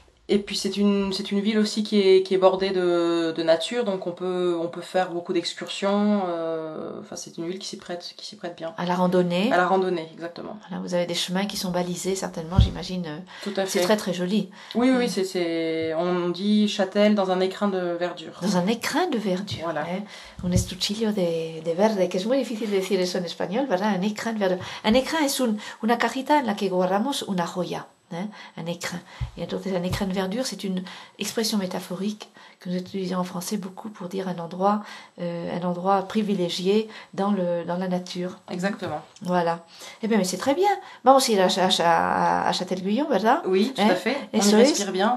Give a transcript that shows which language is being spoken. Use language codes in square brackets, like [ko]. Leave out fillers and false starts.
[fr] Et puis c'est une ville aussi qui est bordée de nature, donc on peut faire beaucoup d'excursions. Enfin, c'est une ville qui s'y prête bien. À la randonnée. À la randonnée, exactement. Voilà, vous avez des chemins qui sont balisés, certainement, j'imagine. Tout à fait. C'est très très joli. Oui, oui, c'est on dit Châtel dans un écrin de verdure. Dans un écrin de verdure. Voilà. [es] Un estuchillo de verde, que es muy difícil decir eso en español, ¿verdad? [fr] Un écrin de verdure. [es] Un écrin es una cajita en la que guardamos una joya. [fr] Un écrin. Et donc, un écrin de verdure, c'est une expression métaphorique que nous utilisons en français beaucoup pour dire un endroit privilégié dans la nature. Exactement. Voilà. Eh bien, mais c'est très bien. Moi aussi, à Châtel-Guyon, voilà. Oui, tout à fait. On y respire bien.